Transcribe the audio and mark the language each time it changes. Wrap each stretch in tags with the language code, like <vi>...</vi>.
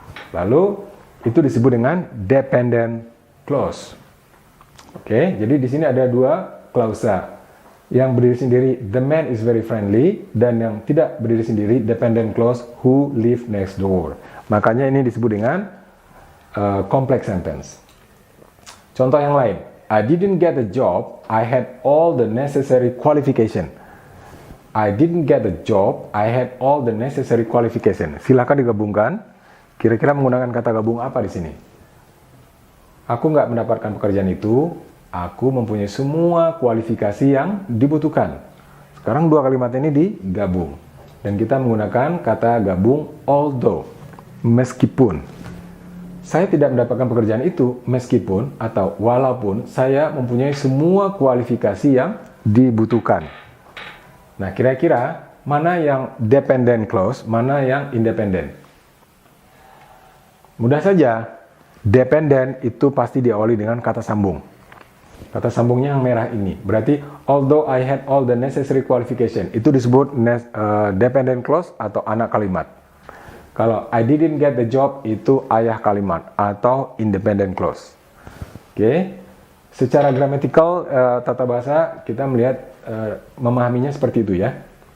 <id>Lalu, itu disebut dengan dependent clause. Oke, jadi di sini ada dua klausa. Yang berdiri sendiri,</id> <en>the man is very friendly,</en> <id>dan yang tidak berdiri sendiri, dependent clause,</id> <en>who live next door.</en> <id>Makanya ini disebut dengan complex sentence.</id> <en>Contoh yang lain, I didn't get a job, I had all the necessary qualification. I didn't get a job, I had all the necessary qualification.</en> <id>Silakan digabungkan. Kira-kira menggunakan kata gabung apa di sini? Aku nggak mendapatkan pekerjaan itu, aku mempunyai semua kualifikasi yang dibutuhkan. Sekarang dua kalimat ini digabung. Dan kita menggunakan kata gabung although, meskipun. Saya tidak mendapatkan pekerjaan itu, meskipun atau walaupun saya mempunyai semua kualifikasi yang dibutuhkan. Nah, kira-kira mana yang dependent clause, mana yang independent? Mudah saja. Dependent itu pasti diawali dengan kata sambung. Kata sambungnya yang merah ini.</id> <en>Berarti, although I had all the necessary qualification.</en> <id>Itu disebut dependent clause atau anak kalimat.</id> <en>Kalau I didn't get the job,</en> <id>itu ayah kalimat atau</id> <en>independent clause. Oke.</en> <id>Secara grammatical, tata bahasa, kita melihat memahaminya seperti itu ya.</id>